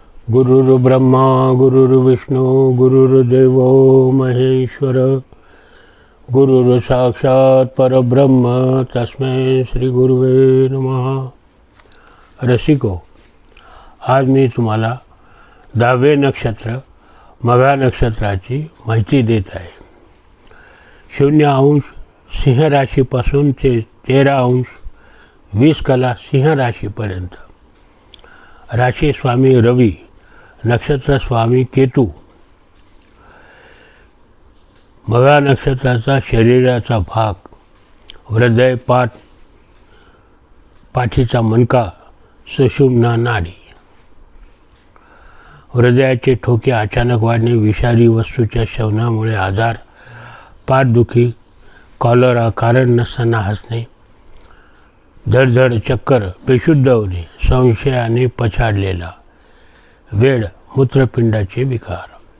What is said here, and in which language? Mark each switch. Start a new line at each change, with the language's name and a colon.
Sanskrit: गुरुर्ब्रह्मा गुरुर्विष्णू गुरुर्देव महेश्वर गुरुर्साक्षात परब्रह्म तस्मै श्री गुरुवे नमः।
Marathi: रसिको, आज मी तुम्हाला 10वे नक्षत्र मघा नक्षत्राची माहिती देत आहे। 0° सिंह राशीपासून ते 13° 20 कला सिंह राशीपर्यंत। राशी स्वामी रवी, नक्षत्र स्वामी केतू। मघा नक्षत्राचा शरीराचा भाग हृदय, पाठीचा मणका, सुषुम्ना नाडी। हृदयाचे ठोके अचानक वाढणे, विषारी वस्तूच्या सेवनामुळे आजार, पाठदुखी, कॉलरा, कारण नसताना हसणे, धडधड, चक्कर, बेशुद्ध होणे, संशयाने पछाडलेला वेळ, मूत्रपिंडाचे विकार।